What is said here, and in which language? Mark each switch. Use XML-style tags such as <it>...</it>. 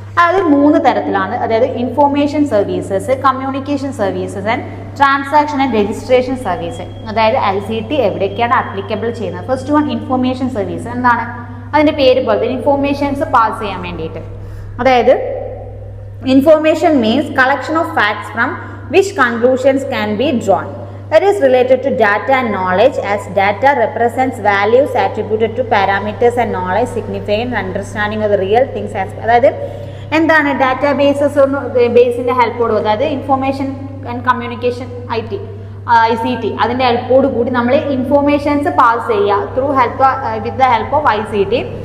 <ml>അതായത് 3 തരത്തിലാണ്. അതായത് information services, communication services and transaction and registration service. അതായത് ICT എവിടേക്കാണ് ആപ്ലിക്കബിൾ ചെയ്യുന്നത്. First one information service. എന്താണ് അതിൻ്റെ പേര് പോലെ, ഇൻഫോർമേഷൻസ് പാസ് ചെയ്യാൻ വേണ്ടിയിട്ട്.</ml> <en>അതായത് information means collection of facts from which conclusions can be drawn. It is related to data and knowledge, as data represents values attributed to parameters and knowledge significant understanding of the real things.</en> <ml>അതായത് എന്താണ് databases ബേസിൻ്റെ ഹെൽപ്പോട്, അതായത് information and communication ICT അതിൻ്റെ ഹെൽപ്പോട് കൂടി നമ്മൾ informations pass ചെയ്യുക</ml> <en>With the help of ICT.</en>